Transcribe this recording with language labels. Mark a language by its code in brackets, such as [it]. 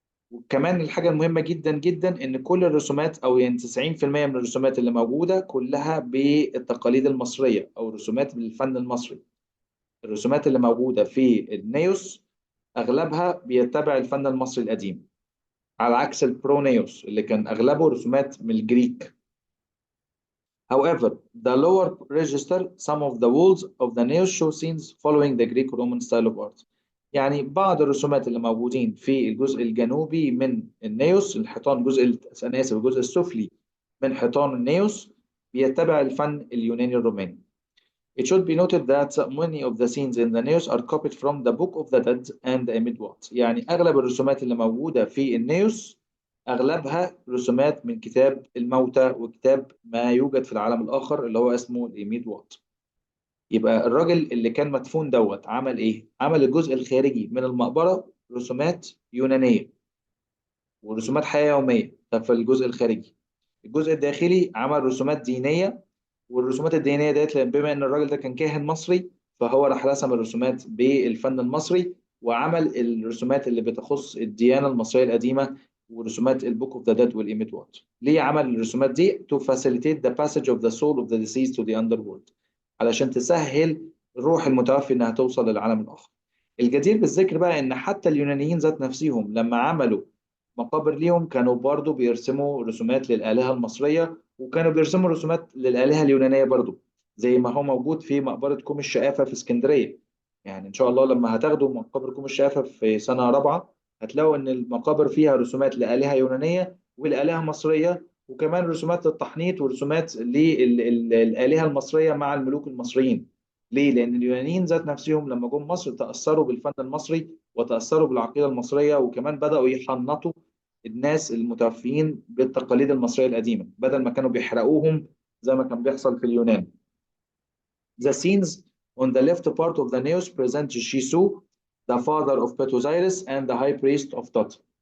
[ar] وكمان الحاجه المهمه جدا جدا ان كل الرسومات او يعني 90% من الرسومات اللي موجوده كلها بالتقاليد المصريه او رسومات بالفن المصري. الرسومات اللي موجوده في النيوس اغلبها بيتبع الفن المصري القديم، على عكس البرونيوس اللي كان اغلبه رسومات من الجريك. [en] However, the lower register, some of the walls of the neo show scenes following the Greek-Roman style of art. [ar] يعني بعض الرسومات اللي موجودين في الجزء الجنوبي من النيوس، الحيطان أنا آسف الجزء السفلي من حيطان النيوس بيتبع الفن اليوناني الروماني. [en] It should be noted that many of the scenes in the Neos are copied from the Book of the Dead and the Amid-Wat. [ar] يعني أغلب الرسومات اللي موجودة في النيوس أغلبها رسومات من كتاب الموتى وكتاب ما يوجد في العالم الآخر اللي هو اسمه الإميد-وات. يبقى الراجل اللي كان مدفون دوت عمل إيه؟ عمل الجزء الخارجي من المقبرة رسومات يونانية ورسومات حياة يومية. ده في الجزء الخارجي. الجزء الداخلي عمل رسومات دينية، والرسومات الدينية ديت بما إن الراجل ده كان كاهن مصري فهو راح رسم الرسومات بالفن المصري وعمل الرسومات اللي بتخص الديانة المصرية القديمة ورسومات البوك اوف ذا ديد والإيميت وات. ليه عمل الرسومات دي؟ [en] to facilitate the passage of the soul of the deceased to the underworld. [ar] علشان تسهل روح المتوفي إنها توصل للعالم الآخر. الجدير بالذكر بقى إن حتى اليونانيين ذات نفسهم لما عملوا مقابر ليهم كانوا برضو بيرسموا رسومات للآلهة المصرية وكانوا بيرسموا رسومات للآلهة اليونانية برضو، زي ما هو موجود في مقبرة كوم الشقافة في اسكندرية. يعني إن شاء الله لما هتاخدوا مقابر كوم الشقافة في سنة رابعة هتلاقوا إن المقابر فيها رسومات لآلهة يونانية والآلهة مصرية، وكمان رسومات للتحنيط ورسومات للآلهة المصرية مع الملوك المصريين. ليه؟ لأن اليونانيين ذات نفسهم لما جم مصر تأثروا بالفن المصري وتأثروا بالعقيدة المصرية، وكمان بدأوا يحنطوا الناس المتوفيين بالتقاليد المصرية القديمة بدل ما كانوا بيحرقوهم زي ما كان بيحصل في اليونان. [en] The scenes on the left part of the naos present Shisu, the father of Petosiris and the high priest of Tot.